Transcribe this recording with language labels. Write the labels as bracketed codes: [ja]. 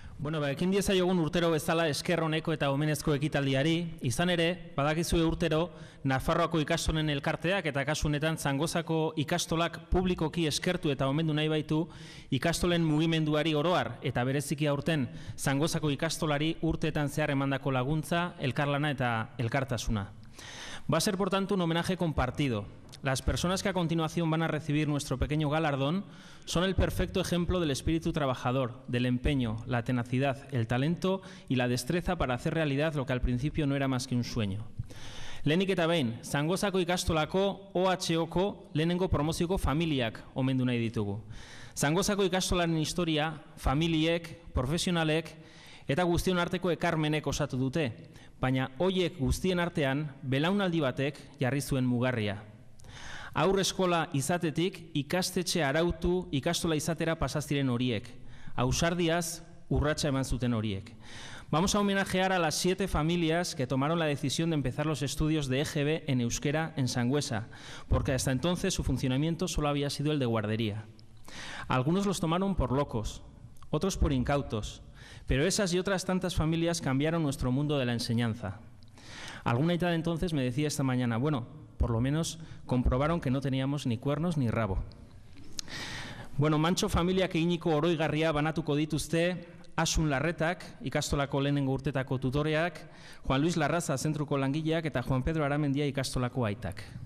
[eu] Bueno, ekin diezaiogun urtero bezala esker oneko eta omenezko ekitaldiari, izan ere, badakizue urtero, Nafarroako ikastolen elkarteak eta kasu honetan Zangozako ikastolak publikoki eskertu eta omendu nahi baitu ikastolen mugimenduari oroar eta bereziki aurten Zangozako ikastolari urteetan zehar emandako laguntza, elkarlana eta elkartasuna. [es] Va a ser, por tanto, un homenaje compartido. Las personas que a continuación van a recibir nuestro pequeño galardón son el perfecto ejemplo del espíritu trabajador, del empeño, la tenacidad, el talento y la destreza para hacer realidad lo que al principio no era más que un sueño. [eu] Lehenik eta behin, Zangozako ikastolako OHOko lehenengo promozioko familiak omendu nahi ditugu. Zangozako ikastolaren historia, familiek, profesionalek eta guztion arteko ekarmenek osatu dute, baina hoiek guztien artean belaunaldi batek jarri zuen mugarria. Aurre eskola izatetik ikastetxe arautu ikastola izatera pasaziren horiek. Ausardiaz urratsa eman zuten horiek. [es] Vamos a homenajear a las 7 familias que tomaron la decisión de empezar los estudios de EGB en euskera en Sangüesa, porque hasta entonces su funcionamiento solo había sido el de guardería. Algunos los tomaron por locos, otros por incautos, pero esas y otras tantas familias cambiaron nuestro mundo de la enseñanza. Alguna aita de entonces me decía esta mañana, bueno, por lo menos comprobaron que no teníamos ni cuernos ni rabo. [eu] Bueno, Mantxo familiak eginiko oroigarria banatuko dituzte Asun Larretak, ikastolako lehenengo urtetako tutoreak, Juan Luis Larraza zentruko langileak eta Juan Pedro Aramendia ikastolako aitak.